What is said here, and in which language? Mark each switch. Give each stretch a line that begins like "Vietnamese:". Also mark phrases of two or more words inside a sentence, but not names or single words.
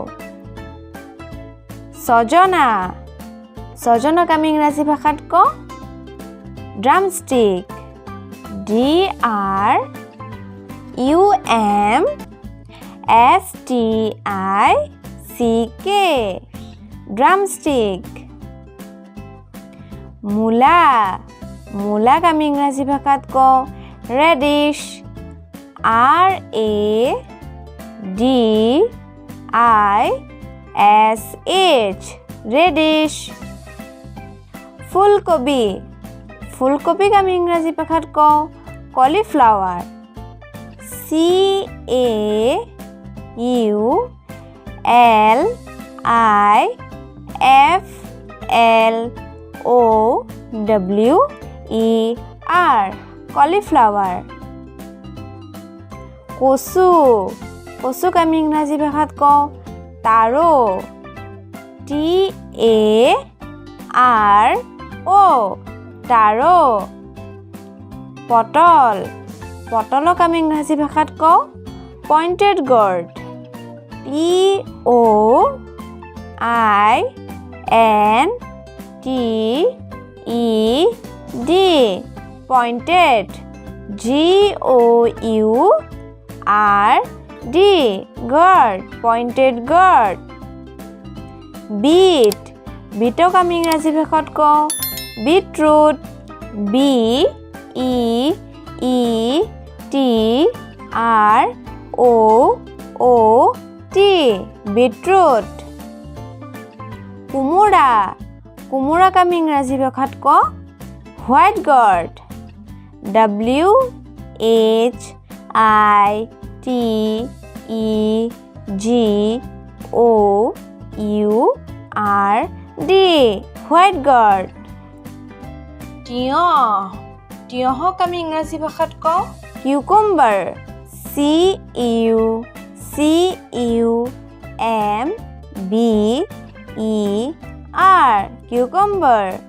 Assamese: সজনা সজনক আমি ইংৰাজী ভাষাত কওঁ ড্ৰামষ্টিক
English: D R U M S T I C K
Assamese: ড্ৰামষ্টিক মূলা মূলাক আমি ইংৰাজী ভাষাত কওঁ ৰেডিশ
English: R A D I S H
Assamese: ৰেডিশ ফুলকবি ফুলকবিক আমি ইংৰাজী ভাষাত কওঁ কলিফ্লাৱাৰ
English: C A U L I F L O W E R
Assamese: কলিফ্লাৱাৰ কচু কচুক আমি ইংৰাজী ভাষাত কওঁ তাৰো
English: T A R O
Assamese: তাৰো পটল পটলক আমি ইংৰাজী ভাষাত কওঁ
English: pointed gourd P O I N T E D pointed G O U R D gourd pointed gourd
Assamese: beet beetক আমি ইংৰাজী ভাষাত কওঁ beetroot
English: B E E T R O O T beetroot
Assamese: কুমুৰা কুমুৰাক আমি ইংৰাজী ভাষাত কওঁ
English: white gourd
Assamese: W
English: H I T E G O U R D white gourd
Assamese: তিয়হ তিয়হক আমি ইংৰাজী ভাষাত কওঁ কিউকাম্বাৰ
English: C U C U M B E R
Assamese: কিউকাম্বাৰ